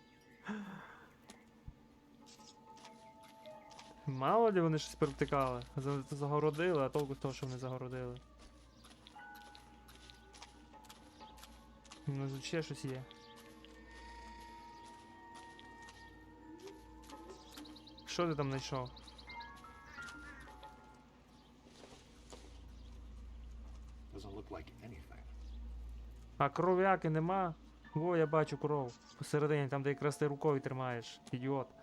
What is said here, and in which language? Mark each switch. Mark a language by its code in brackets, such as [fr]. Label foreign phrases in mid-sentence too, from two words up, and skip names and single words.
[uk] Мало ли вони щось провтикали. Загородили, а толку з того, що вони загородили. Ну, тут ще щось є. Що ти там знайшов? [en] Doesn't look like anything. [uk] А кров'яки нема? Во, я бачу кров. Посередині, там де якраз ти рукою тримаєш. Ідіот.